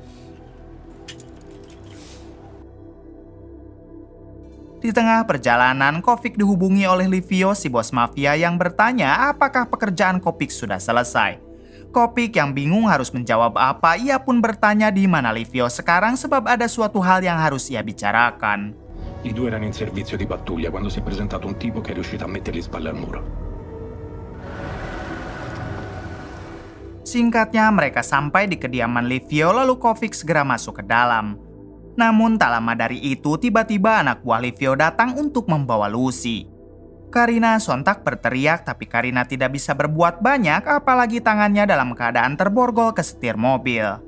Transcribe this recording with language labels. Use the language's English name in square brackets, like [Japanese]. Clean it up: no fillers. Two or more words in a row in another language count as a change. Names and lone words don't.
[Indonesian] Di tengah perjalanan, Kovic dihubungi oleh Livio, si bos mafia yang bertanya apakah pekerjaan Kovic sudah selesai. Kovic yang bingung harus menjawab apa, ia pun bertanya di mana Livio sekarang sebab ada suatu hal yang harus ia bicarakan. [Italian] I due erano in servizio di pattuglia quando si è presentato un tipo che è riuscito a metterli spalle al muro. [Indonesian] Singkatnya, mereka sampai di kediaman Livio lalu Kovic segera masuk ke dalam. Namun tak lama dari itu, tiba-tiba anak buah Livio datang untuk membawa Lucy. Karina sontak berteriak, tapi Karina tidak bisa berbuat banyak, apalagi tangannya dalam keadaan terborgol ke setir mobil.